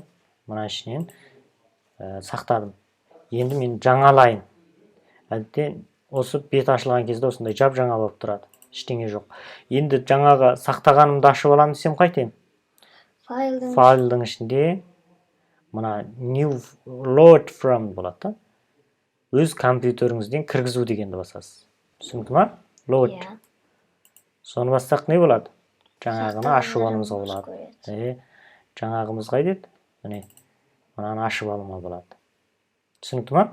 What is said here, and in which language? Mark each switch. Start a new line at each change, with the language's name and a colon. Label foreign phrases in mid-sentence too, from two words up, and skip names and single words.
Kazakh: Мына ішінен сақтадым. Енді мен жаңалайын. Әдетте осы бет ашылған кезде осындай жап-жаңа болып тұрады. Ештеңе жоқ. Енді жаңағы сақтағанымды ашып аламын десем қайтайын? Файлдың ішінде мына
English: new load from
Kazakh: болады. Өз компьютеріңізден кіргізу дегенді басасыз. Түсінікті ма? Load. Соны бассақ не болады? Жаңағыны ашып алуымызға болады. Жаңағымыз қайдеді? Мынаны ашып алуыма болады. Түсінікті ма?